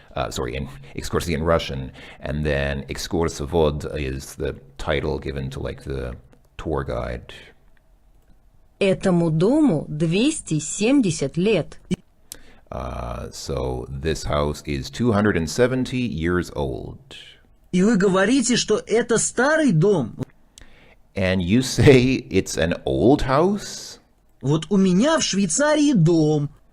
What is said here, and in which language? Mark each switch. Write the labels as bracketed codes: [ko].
[en] Excursi in Russian. And then экскурсовод is the title given to like the tour guide. [ru] Этому дому 270 лет. [en] So this house is 270 years old. [ru] И вы говорите, что это старый дом? [en] And you say it's an old house? [ru] Вот у меня в Швейцарии дом.